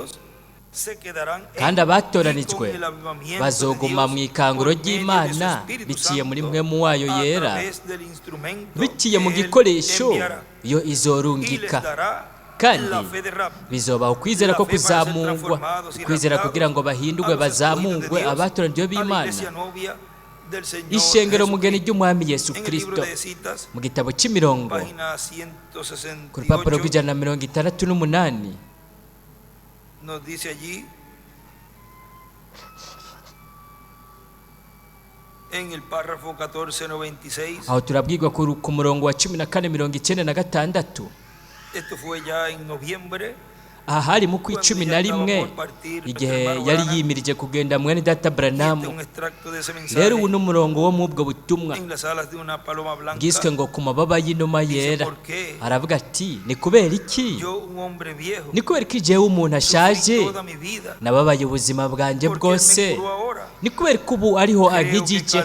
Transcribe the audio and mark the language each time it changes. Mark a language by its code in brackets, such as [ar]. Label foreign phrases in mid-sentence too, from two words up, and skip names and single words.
[rn] kandi abatoranijwe bazoguma mu ikanguro ry'Imana biciye muri mpwemu wayo yera, biciye mu gikoresho iyo izorungika, kandi bizobaho ukwizera ko kuzamurwa, ukwizera kugira ngo bahindurwe bazamurwe abatoranijwe b'Imana, ishengero mugeni ry'umwami Yesu Kristo. Mu gitabo cy'imirongo ku rupapuro rw'168 [es] nos dice allí en el párrafo 1496, [rn] aho turabwirwa ku murongo wa 1496. esto fue ya en noviembre, aha hari mu kwa 11 igihe yari yimirije kugenda mwene data Branham. Rero ubu n'umurongo wo mu bwo butumwa bwiswe ngo ku mababa y'inuma yera. Aravuga ati, ni kubera iki? Ni kubera ko igihe umuntu ashaje nababaye ubuzima bwanjye bwose, ni kubera ko ubu ariho ankijije.